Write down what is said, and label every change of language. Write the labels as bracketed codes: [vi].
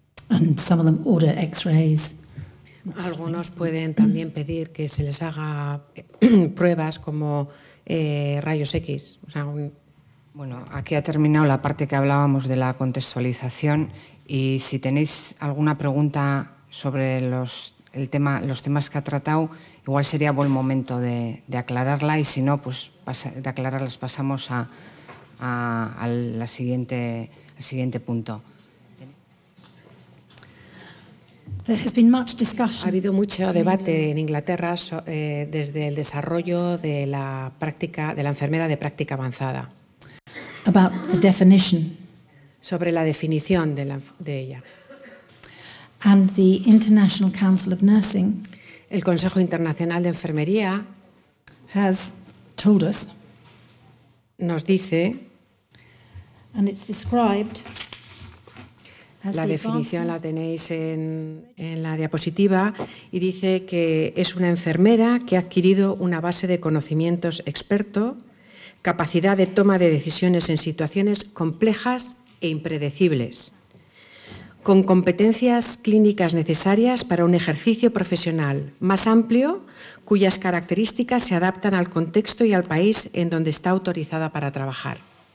[en] And some of them order X-rays. [es] Algunos pueden también pedir que se les haga pruebas como rayos X. O sea, Bueno, aquí ha terminado la parte que hablábamos de la contextualización y si tenéis alguna pregunta sobre los temas que ha tratado, igual sería buen momento de aclararla y si no, pues de aclararlas pasamos al siguiente punto. Ha habido mucho debate en Inglaterra desde el desarrollo de la enfermera de práctica avanzada. [en] About the definition. [es] Sobre la definición de ella. [en] And the International Council of Nursing. [es] El Consejo Internacional de Enfermería [en] has told us. [es] Nos dice. [en] And it's described. [es] La definición la tenéis en la diapositiva y dice que es una enfermera que ha adquirido una base de conocimientos experto, capacidad de toma de decisiones en situaciones complejas e impredecibles, con competencias clínicas necesarias para un ejercicio profesional más amplio, cuyas características se adaptan al contexto y al país en donde está autorizada para trabajar.